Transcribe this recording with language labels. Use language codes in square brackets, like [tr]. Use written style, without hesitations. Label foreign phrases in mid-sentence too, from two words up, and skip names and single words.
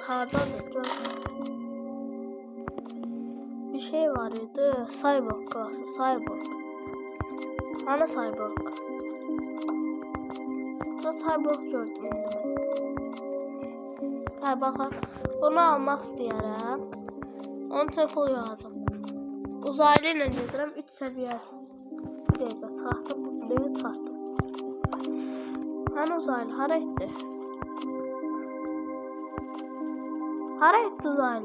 [az] Hardadır? Bir şey var idi. Cyborg klası. Cyborg. Hani Cyborg? Burada Cyborg gördüm. Ha bakın. Bunu almaq istəyirəm. 10 telefon yazdım. Uzaylı ilə gedirəm. 3 səviyyə. Bir dəqiqə çıxartdım. Bunu çıxartdım. Hani uzaylı? Hara etdi? Hara etdi uzaylı?